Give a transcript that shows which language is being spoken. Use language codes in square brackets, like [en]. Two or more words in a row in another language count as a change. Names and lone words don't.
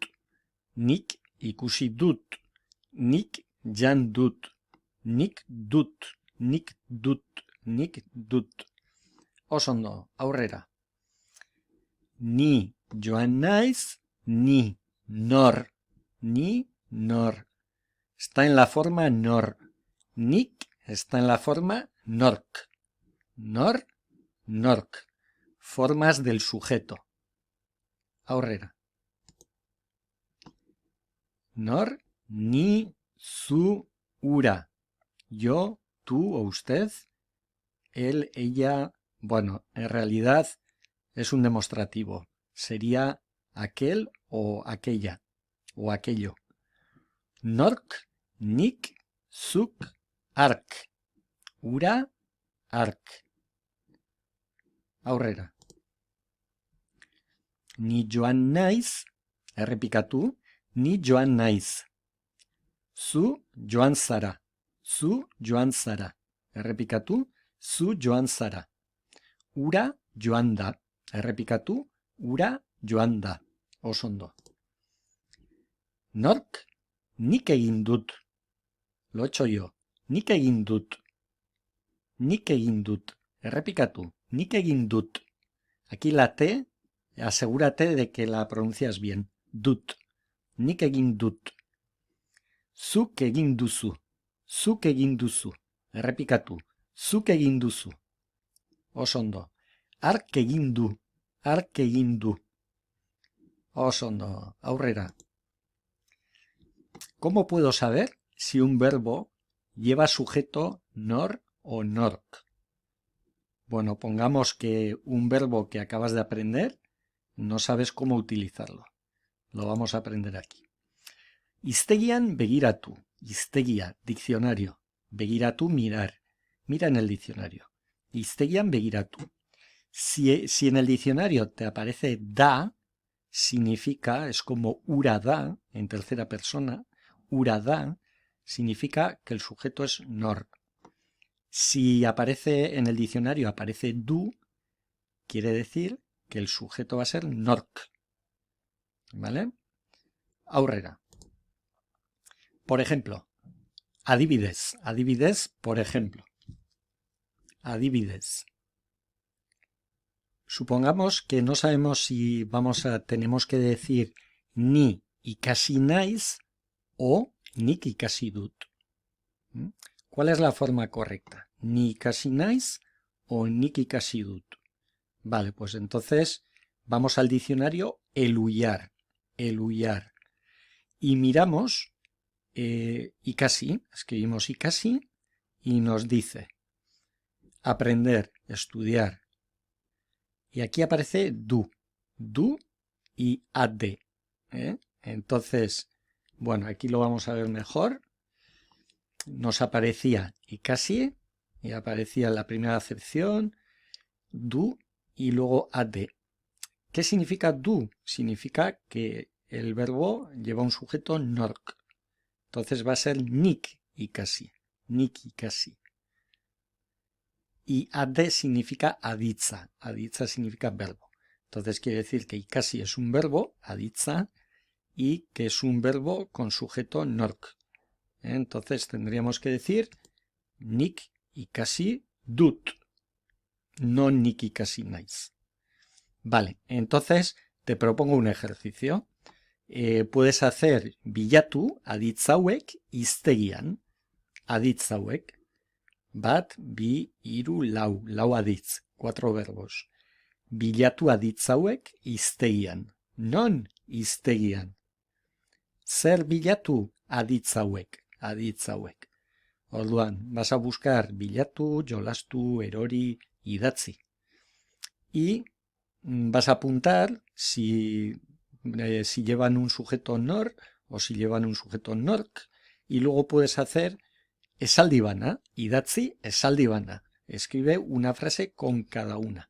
[eu] Nik ikusi dut. Nik jan dut. Nik dut. Nik dut. Nik dut. Oso ondo, aurrera. Ni joan naiz, ni nor. Ni nor. [es] Está en la forma nor. Nik está en la forma nork. [eu] Nor, nork. [es] Formas del sujeto. [eu] Aurrera. Nor, ni, zu, ura. [es] Yo, tú o usted, él, ella. Bueno, en realidad es un demostrativo. Sería aquel o aquella o aquello. [eu] Nork, nik, zuk, ark. Ura, ark. Aurrera. Ni joan naiz, errepikatu, ni joan naiz. Zu joan zara. Zu joan zara. Errepikatu, zu joan zara. Ura joan da. Errepikatu, ura joan da. Oso ondo. Nork, nik egin dut. [es] Lo he hecho yo. [eu] Nik egin dut. Nik egin dut. Errepikatu, nik egin dut. [es] Aquí la T, asegúrate de que la pronuncias bien. [eu] Dut. Nik egin dut. Zuk egin duzu. Zuk egin duzu. Errepikatu. Zuk egin duzu. Oso ondo. Ark egin du. Ark egin du. Oso ondo. Aurrera. [es] ¿Cómo puedo saber si un verbo lleva sujeto nor o nork? Bueno, pongamos que un verbo que acabas de aprender no sabes cómo utilizarlo. Lo vamos a aprender aquí. [eu] Hiztegian begiratu. Hiztegia, diccionario. Begiratu, [es] mirar. Mira en el diccionario. [eu] Hiztegian begiratu. [es] Si en el diccionario te aparece da, significa, es como [eu] ura da, [es] en tercera persona. [eu] Ura da [es] significa que el sujeto es nor. Si aparece en el diccionario, aparece du, quiere decir que el sujeto va a ser nork. ¿Vale? Aurrera. Por ejemplo, [eu] adibidez. Adibidez, [es] por ejemplo. Adibidez. Supongamos que no sabemos si tenemos que decir [eu] ni ikasi naiz [es] o [eu] nik ikasi dut. [es] ¿Cuál es la forma correcta? [eu] Ni ikasi naiz o nik ikasi dut. [es] Vale, pues entonces vamos al diccionario eluyar, eluyar. Y miramos ikasi, escribimos ikasi y nos dice aprender, estudiar. Y aquí aparece du y ade. Entonces, bueno, aquí lo vamos a ver mejor. Nos aparecía ikasi y aparecía la primera acepción, du y luego ade. ¿Qué significa du? Significa que el verbo lleva un sujeto nork. Entonces va a ser [eu] nik ikasi, nik ikasi. [es] Y ade significa [eu] aditza, aditza [es] significa verbo. Entonces quiere decir que ikasi es un verbo, aditza, y que es un verbo con sujeto nork. Entonces tendríamos que decir [eu] nik ikasi dut, [es] no [eu] nik ikasi naiz. [es] Vale, entonces te propongo un ejercicio. Puedes hacer [eu] bilatu aditzauek hiztegian. Aditzauek. Bat, bi, hiru, lau. Lau aditz. [es] 4 verbos. [eu] Bilatu aditzauek hiztegian. Non hiztegian. Zer bilatu aditzauek. Aditzauek. Orduan, [es] vas a buscar [eu] bilatu, jolastu, erori, idatzi. [es] Y vas a apuntar si llevan un sujeto nor o si llevan un sujeto nork, y luego puedes hacer [eu] esaldi bana, idatzi esaldi bana. [es] Escribe una frase con cada una.